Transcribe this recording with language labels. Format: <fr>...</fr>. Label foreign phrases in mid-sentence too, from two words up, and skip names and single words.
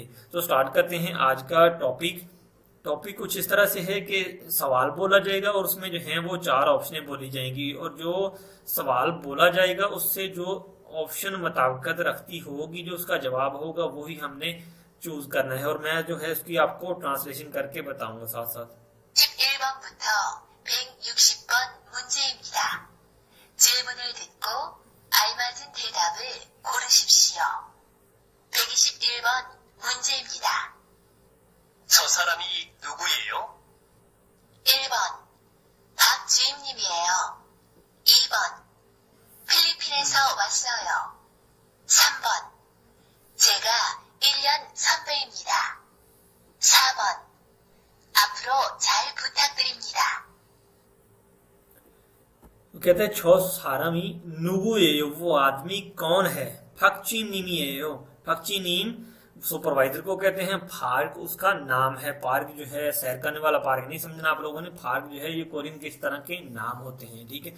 <ur>تو اسٹارٹ کرتے ہیں آج کا ٹاپک کچھ اس طرح سے ہے کہ سوال بولا جائے گا اور اس میں جو ہے وہ 4 آپشنیں بولی جائیں گی، اور جو سوال بولا جائے گا اس سے جو آپشن مطابقت رکھتی ہو گی، جو اس کا جواب ہو گا وہی ہم نے چوز کرنا ہے. اور میں جو ہے اس کی آپ کو ٹرانسلیشن کر کے بتاؤں گا ساتھ ساتھ.</ur> <ko>11번부터 160번 문제입니다. 질문을 듣고 알맞은 대답을 고르십시오. 121번 문제입니다. 저 사람이 누구예요? 1번 박주임님이에요. 2번 필리핀에서 왔어요. 3번 제가 1년 선배입니다. 4번 앞으로 잘 부탁드립니다.</ko> <ur>کہتے ہیں</ur> <ko>저 사람이 누구예요,</ko> <ur>وہ آدمی کون ہے.</ur> <ko>박주임님이에요, 박주임님</ko> <ur>سپروائزر کو کہتے ہیں. فارک اس کا نام ہے. پارک جو ہے سیر کرنے والا پارک نہیں سمجھنا آپ لوگوں نے۔ فارک جو ہے یہ کوریئن کے اس طرح کے نام ہوتے ہیں، ٹھیک ہے.</ur>